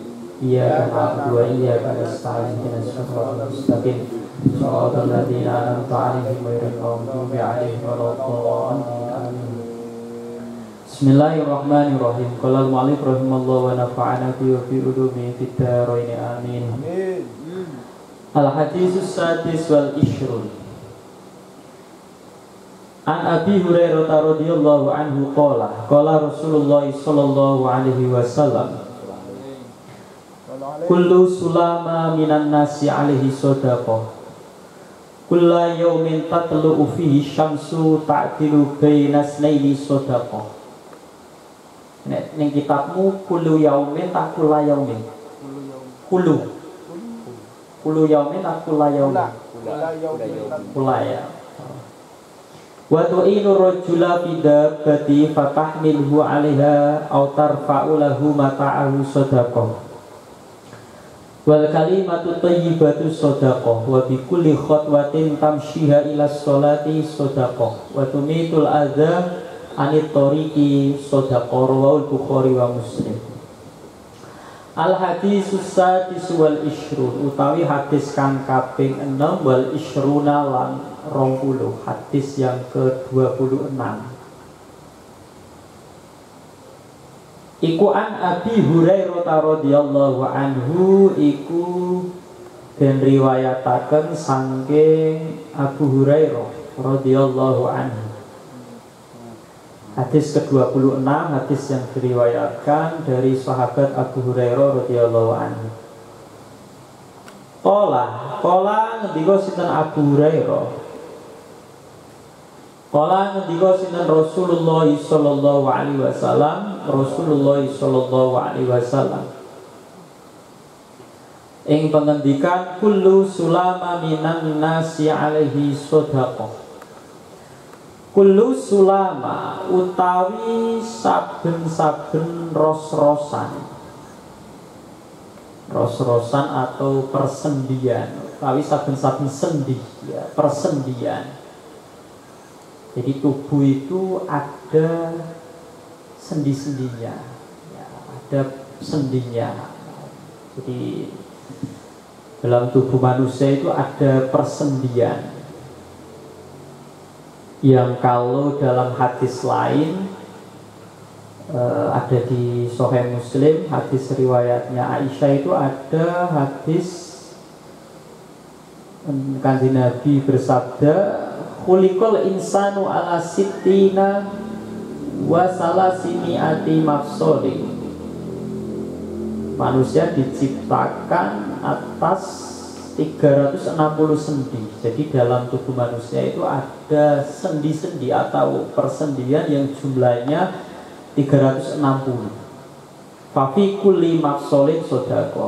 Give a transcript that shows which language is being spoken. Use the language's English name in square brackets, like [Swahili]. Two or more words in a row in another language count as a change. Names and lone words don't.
[Arabic] إياك نعبد وإياك نستعين اهدنا الصراط المستقيم. صراط الذين أنعمت عليهم غير المغضوب عليهم ولا الضالين. Amin. بسم الله الرحمن الرحيم. قال المؤلف رحمه الله ونفعنا بعلومه في الدارين. Amin. الحديث السادس والعشرون. عن أبي هريرة رضي الله عنه قال رسول الله صلى الله عليه وسلم كل سلامى من الناس عليه صدقة كل يوم تطلع فيه الشمس تعدل بين اثنين صدقة. [Javanese] Nek ning kitabmu [Arabic] كل يوم [Javanese] tak [Arabic] كل يوم. كل يوم tak كل يوم. كل يا. وتعين الرجل في دابته فتحمله عليها أو ترفع له متاعه صدقة. والكلمة الطيبة صدقة وبكل خطوة تمشيها إلى الصلاة صدقة وتميط الأذى عن الطريق صدقة. رواه البخاري ومسلم. الحديث السادس والعشرون [Javanese] utawi hadis kang kaping 6 [Arabic] والعشرون lan 20, [Indonesian] hadis yang ke-26. [Javanese] Iku [Arabic] عن أبي هريرة رضي الله عنه [Javanese] iku den riwayataken saking Abu Hurairah [Arabic] رضي الله عنه. [Indonesian] Hadis ke-26, hadis yang diriwayatkan dari sahabat Abu Hurairah [Arabic] رضي الله عنه. [Javanese] Qala ngendika sinten Abu Hurairah. [Arabic] Qala [Javanese] ngendika sinten [Arabic] رسول الله صلى الله عليه وسلم، رسول الله صلى الله عليه وسلم. [Javanese] Ing pengendikan [Arabic] كل سلامى من الناس عليه صدقة. كل سلامى [Javanese] utawi saben-saben ros-rosan [Indonesian] atau persendian, [Javanese] utawi saben-saben sendi ya, persendian. [Indonesian] Jadi tubuh itu ada sendi-sendinya ya, ada sendinya. Jadi dalam tubuh manusia itu ada persendian yang kalau dalam hadis lain ada di Sahih Muslim, hadis riwayatnya Aisyah itu ada hadis Kanjeng Nabi bersabda [Arabic] خلق الإنسان على ستين وثلاثمائة مفصل. [Indonesian] Manusia diciptakan atas 360 sendi. Jadi dalam tubuh manusia itu ada sendi-sendi atau persendian yang jumlahnya 360. [Arabic] ففي كل مفصل صدقة.